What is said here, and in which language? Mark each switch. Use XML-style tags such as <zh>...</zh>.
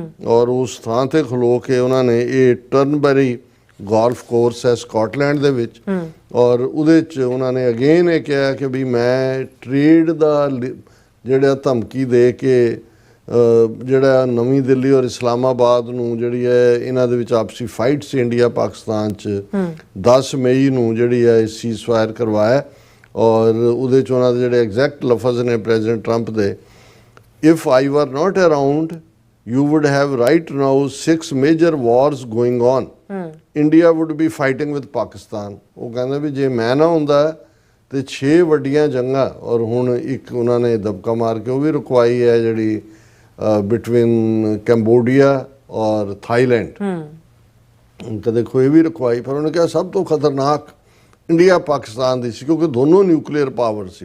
<pa>ਔਰ ਉਸ ਥਾਂ ਤੇ ਖਲੋ ਕੇ ਉਹਨਾਂ ਨੇ ਇਹ ਟਰਨਬਰੀ ਗੋਲਫ ਕੋਰਸ ਹੈ ਸਕਾਟਲੈਂਡ ਦੇ ਵਿੱਚ, ਔਰ ਉਹਦੇ 'ਚ ਉਹਨਾਂ ਨੇ ਅਗੇਨ ਇਹ ਕਿਹਾ ਕਿ ਵੀ ਮੈਂ ਟ੍ਰੇਡ ਦਾ ਜਿਹੜਾ ਧਮਕੀ ਦੇ ਕੇ ਜਿਹੜਾ ਨਵੀਂ ਦਿੱਲੀ ਔਰ ਇਸਲਾਮਾਬਾਦ ਨੂੰ ਜਿਹੜੀ ਹੈ ਇਹਨਾਂ ਦੇ ਵਿੱਚ ਆਪਸੀ ਫਾਈਟ ਸੀ ਇੰਡੀਆ ਪਾਕਿਸਤਾਨ 'ਚ 10 ਮਈ ਨੂੰ ਜਿਹੜੀ ਹੈ ਸੀਜ਼ਫਾਇਰ ਕਰਵਾਇਆ। ਔਰ ਉਹਦੇ 'ਚ ਉਹਨਾਂ ਦੇ ਜਿਹੜੇ ਐਗਜ਼ੈਕਟ ਲਫ਼ਜ਼ ਨੇ ਪ੍ਰੈਜ਼ੀਡੈਂਟ ਟਰੰਪ ਦੇ,</pa> <en>if I were not around, you would have right now 6 major wars going on. India would be fighting with Pakistan.</en> <pa>ਉਹ ਕਹਿੰਦੇ ਵੀ ਜੇ ਮੈਂ ਨਾ ਹੁੰਦਾ ਤੇ 6 ਵੱਡੀਆਂ ਜੰਗਾਂ, ਔਰ ਹੁਣ ਇੱਕ ਉਹਨਾਂ ਨੇ ਦਬਕਾ ਮਾਰ ਕੇ ਉਹ ਵੀ ਰੁਕਵਾਈ ਹੈ ਜਿਹੜੀ ਬਿਟਵੀਨ ਕੰਬੋਡੀਆ ਔਰ ਥਾਈਲੈਂਡ। ਤਾਂ ਦੇਖੋ ਇਹ ਵੀ ਰੁਕਵਾਈ, ਪਰ ਉਹਨੇ ਕਿਹਾ ਸਭ ਤੋਂ ਖਤਰਨਾਕ ਇੰਡੀਆ ਪਾਕਿਸਤਾਨ ਦੀ ਸੀ ਕਿਉਂਕਿ ਦੋਨੋਂ ਨਿਊਕਲੀਅਰ ਪਾਵਰ ਸੀ।</pa>